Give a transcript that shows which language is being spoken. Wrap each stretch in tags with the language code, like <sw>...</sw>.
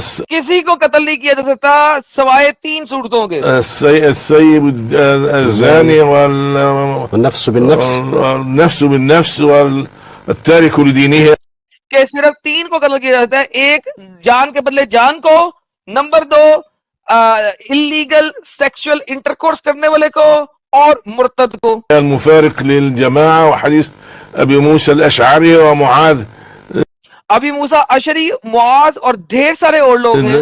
<ur>کسی کو قتل نہیں کیا جا سکتا سوائے 3 صورتوں کے,</ur> <ar>السيب الزاني والنفس بالنفس والنفس بالنفس والتارك لدينه.</ar> <ur>کہ صرف 3 کو قتل کیا جاتا ہے, ایک جان کے بدلے جان کو, نمبر 2 اللیگل سیکشل انٹرکورس کرنے والے کو, اور مرتد کو.</ur> <ar>المفارق للجماعة. وحديث ابي موسى الاشعري ومعاذ</ar> <ur>ابی موسیٰ اشعری, معاذ اور ڈھیر سارے اور لوگ ہیں,</ur>